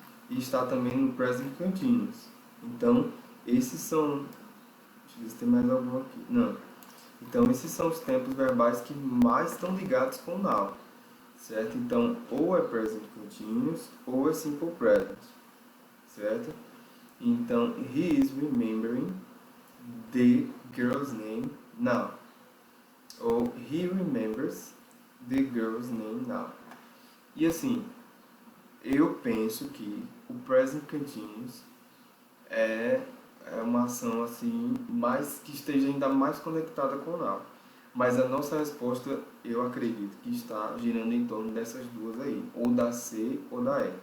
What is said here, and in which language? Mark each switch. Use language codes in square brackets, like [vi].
[pt] E está também no present continuous. Então, esses são... Deixa eu ver se tem mais algum aqui. Não. Então, esses são os tempos verbais que mais estão ligados com o now. Certo? Então, ou é present continuous, ou é simple present. Certo? Então, [en] he is remembering the girl's name now. [pt] Ou [en] he remembers the girl's name now. [pt] E assim, eu penso que o present continuous é uma ação assim, mais, que esteja ainda mais conectada com o now. Mas a nossa resposta, eu acredito que está girando em torno dessas duas aí, ou da C ou da E.